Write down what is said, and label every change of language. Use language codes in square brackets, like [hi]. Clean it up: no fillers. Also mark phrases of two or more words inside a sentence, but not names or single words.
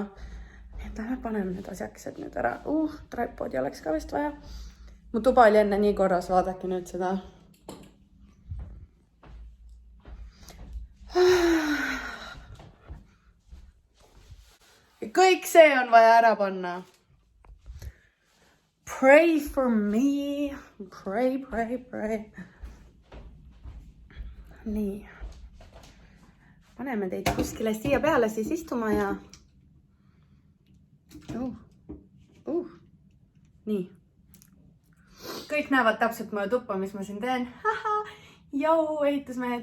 [et] Et lähme paneme need asjakesed nüüd ära. Tripodi oleks ka vist vaja. Mu tuba oli enne nii korras, vaadake nüüd seda. Kõik see on vaja ära panna. [en] Pray for me. Pray, pray, pray. [et] nii. Paneme teid kuskile siia peale siis istuma ja... Nii. Kõik näevad täpselt mulle tuppa, mis ma siin teen. Haha, jau, ehitusmehed.